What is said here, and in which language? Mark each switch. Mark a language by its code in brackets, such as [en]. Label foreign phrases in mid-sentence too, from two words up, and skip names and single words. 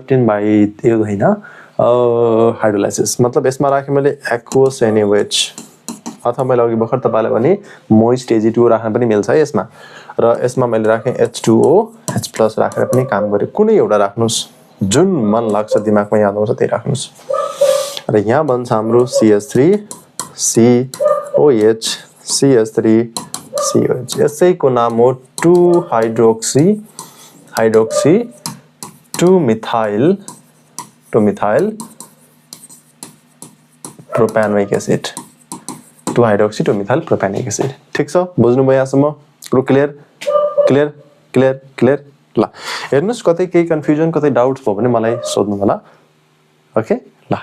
[en] obtain by [ne] यो हैन हाइड्रोलाइसिस मतलब यसमा राखे मैले एक्वस NaOH अथवा मैले अघि भर्खर तपाईलाई भने मोइस्ट Ag2O राख्न पनि मिल्छ है यसमा र यसमा मैले राखे H2O H+ राखेर पनि काम गरे कुनै एउटा राख्नुस् जुन मन लाग्छ दिमागमा याद आउँछ त्यही राख्नुस् र यहाँ बन्छ हाम्रो CH3 COH CH3 COH यसैको नाम हो [en] 2 hydroxy 2 methyl propanoic acid 2 hydroxy 2 methyl propenic acid [ne] ठीक छ बुझ्नु भयो यहाँसम्म क्लियर ल हेर्नुस् कतै केही कन्फ्युजन कतै डाउट्स भयो भने मलाई सोध्नु होला ओके